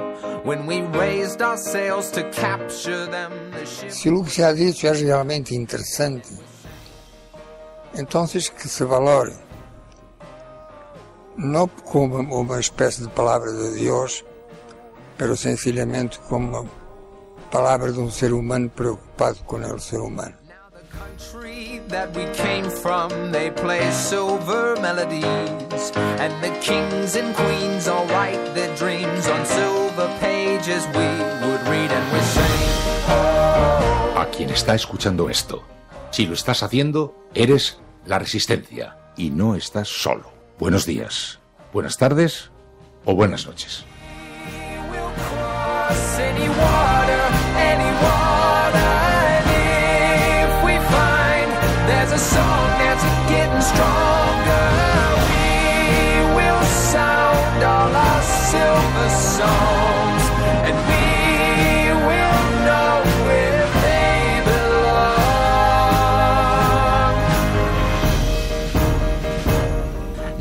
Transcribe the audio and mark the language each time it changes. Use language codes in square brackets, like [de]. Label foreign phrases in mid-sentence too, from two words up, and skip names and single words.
[en] When we raised our sails to capture them, the ship... [pt] Se o que [es] se ha dicho [pt] é realmente interessante, então que se valore, não como uma espécie de palavra de Deus, [es] pero sencillamente como [pt] palavra de um ser humano preocupado com [es] el ser humano. [en] That we came from, they play silver melodies, and the kings and queens all write their dreams on silver pages. We would read and we sing. [es] A quien está escuchando esto, si lo estás haciendo, eres la Resistencia y no estás solo. Buenos días, buenas tardes o buenas noches. [en] Any water, any water, and if we find there's a song that's getting stronger, we will sound all our silver songs, and we will know where they belong.